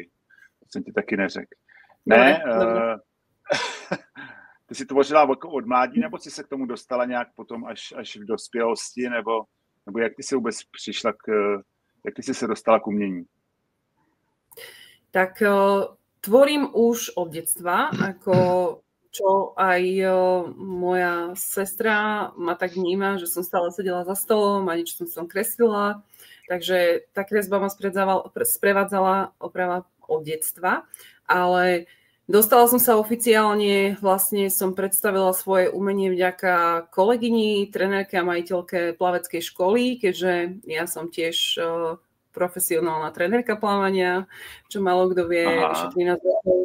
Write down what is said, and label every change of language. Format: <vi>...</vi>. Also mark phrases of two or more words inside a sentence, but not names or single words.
<cs>To jsem ti taky neřekl. Ne, ty jsi tvořila od mládí, nebo jsi se k tomu dostala nějak potom až v dospělosti, nebo jak ty jsi vůbec přišla jak ty jsi se dostala k umění?</cs> <sk>Tak tvorím už od detstva, ako čo aj moja sestra ma tak vníma, že som stále sedela za stolom a nič som kreslila. Takže tá kresba ma sprevádzala oprava od detstva, ale dostala som sa oficiálne, vlastne som predstavila svoje umenie vďaka kolegyni, trenérke a majiteľke plaveckej školy, keďže ja som tiež profesionálna trenérka plávania, čo málo kto vie, vyše 13 rokov.</sk>